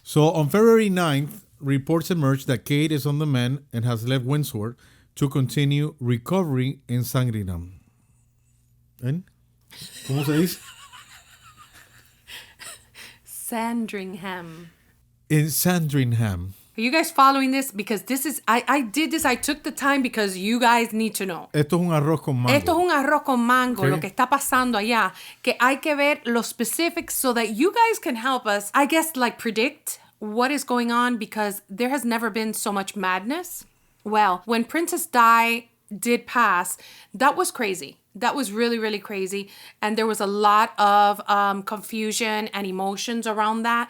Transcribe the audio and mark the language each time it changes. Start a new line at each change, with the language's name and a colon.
English: So on February 9th, reports emerged that Kate is on the mend and has left Windsor to continue recovery in Sandringham.
Spanish: ¿En? ¿Cómo se dice?
English: Sandringham. In Sandringham. Are you guys following this? Because this is, I did this, I took the time because you guys need to know.
Spanish: Esto es un arroz con mango. Esto es un arroz con mango,
English: Okay.
Spanish: lo que está pasando allá.
English: Que hay que ver los specifics so that you guys can help us, I guess, like predict what is going on because there has never been so much madness. Well, when Princess Di did pass, that was crazy. That was really, really crazy. And there was a lot of confusion and emotions around that.